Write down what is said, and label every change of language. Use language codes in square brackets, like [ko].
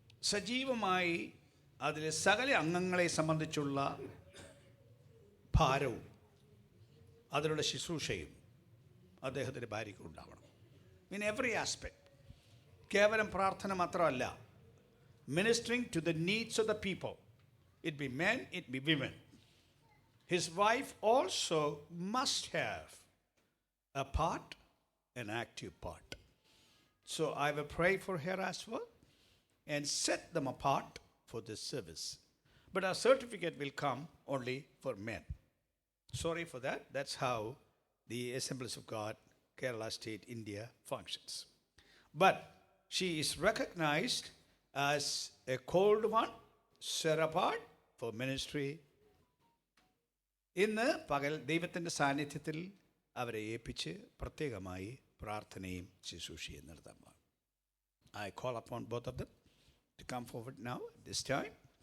[ml] സജീവമായി അതിലെ സകല അംഗങ്ങളെ സംബന്ധിച്ചുള്ള ഭാരവും അതിലുള്ള ശുശ്രൂഷയും അദ്ദേഹത്തിൻ്റെ ഭാര്യയ്ക്ക് ഉണ്ടാവണം. [en] In every aspect. [ml] കേവലം പ്രാർത്ഥന മാത്രമല്ല, [en] Ministering to the needs of the people. It be men, it be women. His wife also must have a part, an active part. So I will pray for her as well and set them apart for this service. But our certificate will come only for men. Sorry for that. That's how the Assemblies of God, Kerala State, India functions. But she is recognized as a called one, set apart for ministry. [ml] ഇന്ന് പകൽ ദൈവത്തിൻ്റെ സാന്നിധ്യത്തിൽ അവരെ ഏൽപ്പിച്ച് പ്രത്യേകമായി പ്രാർത്ഥനയും ശുശ്രൂഷയും നടത്താൻ. [en] I call upon both of them to come forward now at this time.